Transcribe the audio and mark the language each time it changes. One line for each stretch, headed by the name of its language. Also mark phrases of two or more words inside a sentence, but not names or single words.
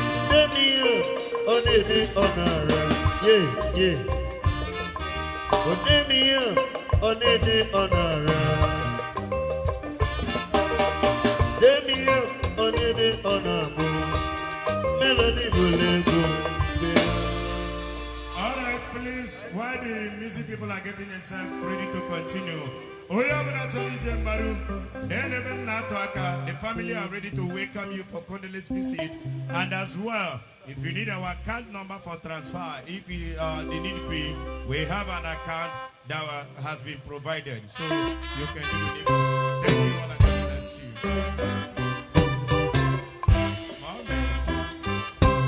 Igbo: Demi ya, ọ na-ede, ọ na-arịa. Ye, ye. O demi ya, ọ na-ede, ọ na-arịa. Demi ya, ọ na-ede, ọ na-akpụ. Melody bụ
English: All right, please, while the music people are getting themselves ready to continue,
Igbo: onye ọbụla chọrọ ije mbaru, na-enebe m na-atụ aka,
English: the family are ready to welcome you for condolence visit. And as well, if you need our account number for transfer, if you, uh, the need be, we have an account that, uh, has been provided, so you can do the Thank you all and God bless you. Amen.